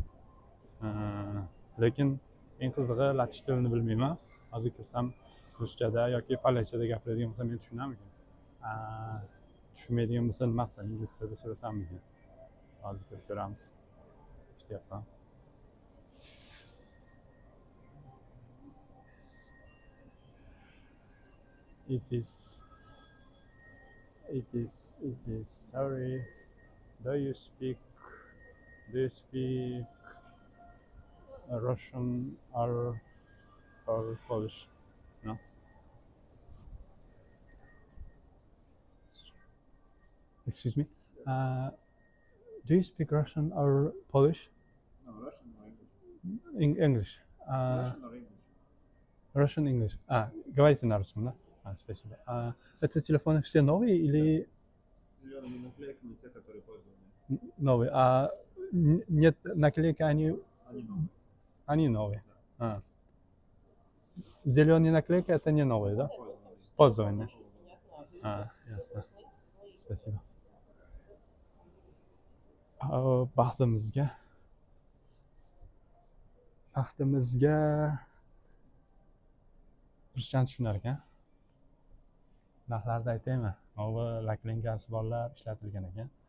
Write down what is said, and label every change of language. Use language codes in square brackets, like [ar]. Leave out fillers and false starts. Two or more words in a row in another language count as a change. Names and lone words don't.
[uz] Lekin eng qizig'i latish tilini bilmayman. Hozir kirsam ruschada yoki polachada gapiradigan bo'lsa men tushunarmikin? Tushunmaydigan bo'lsa nima qilsam, ingliz tilida so'rasammikin? Hozir kirib ko'ramiz. Kutyapman. [en] It is. Sorry. Do you speak Russian or Polish? No. Excuse me. Do you speak Russian or Polish? No, Russian or English. English. Russian or English. Russian, English. [ru] Говорите на русском, да? Спасибо. Это телефоны все новые или С зелеными наклейками, те, которые пользованы. новые? Нет наклейки, Они новые. они новые. Зеленые наклейки это не новые, да? Пользованы. Пользованные. Ясно. Спасибо. [uz] Baxtimizga ruschani tushunar ekan. Narxlarni aytaymi? Bu laklinkasi borlar ishlatilgan ekan.